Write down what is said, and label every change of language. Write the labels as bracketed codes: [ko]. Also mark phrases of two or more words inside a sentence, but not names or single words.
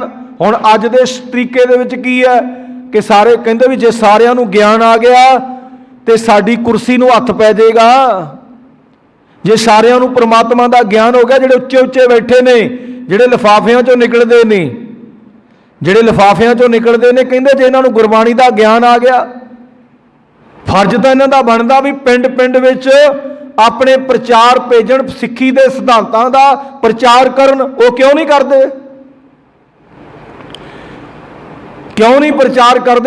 [pa] ਹੁਣ ਅੱਜ ਦੇ ਤਰੀਕੇ ਦੇ ਵਿੱਚ ਕੀ ਹੈ ਕਿ ਸਾਰੇ ਕਹਿੰਦੇ ਭੀ ਜੇ ਸਾਰਿਆਂ ਨੂੰ ਗਿਆਨ ਆ ਗਿਆ ਤੋ ਸਾਡੀ ਕੁਰਸੀ ਨੂੰ ਹੱਥ ਪੈ ਜਾਏਗਾ। ਜੇ ਸਾਰਿਆਂ ਨੂੰ ਪਰਮਾਤਮਾ ਕਾ ਗਿਆਨ ਹੋ ਗਿਆ, ਜਿਹੜੇ ਉੱਚੇ ਉੱਚੇ ਬੈਠੇ ਨੇ, ਜਿਹੜੇ ਲਿਫ਼ਾਫ਼ਿਆਂ ਚੋਂ ਨਿਕਲਦੇ ਨੇ, ਜਿਹੜੇ ਲਿਫਾਫਿਆਂ ਚੋਂ ਨਿਕਲਦੇ ਨੇ, ਕਹਿੰਦੇ ਜੇ ਇਹਨਾਂ ਨੂੰ ਗੁਰਬਾਣੀ ਦਾ ਗਿਆਨ ਆ ਗਿਆ, ਫਰਜ਼ ਤਾਂ ਇਹਨਾਂ ਦਾ ਬਣਦਾ ਵੀ ਪਿੰਡ ਪਿੰਡ ਵਿੱਚ ਆਪਣੇ ਪ੍ਰਚਾਰ ਭੇਜਣ, ਸਿੱਖੀ ਦੇ ਸਿਧਾਂਤਾਂ ਦਾ ਪ੍ਰਚਾਰ ਕਰਨ। ਉਹ ਕਿਉਂ ਨਹੀਂ ਕਰਦੇ? ਕਿਉਂ ਨਹੀਂ ਪ੍ਰਚਾਰ ਕਰਦੇ?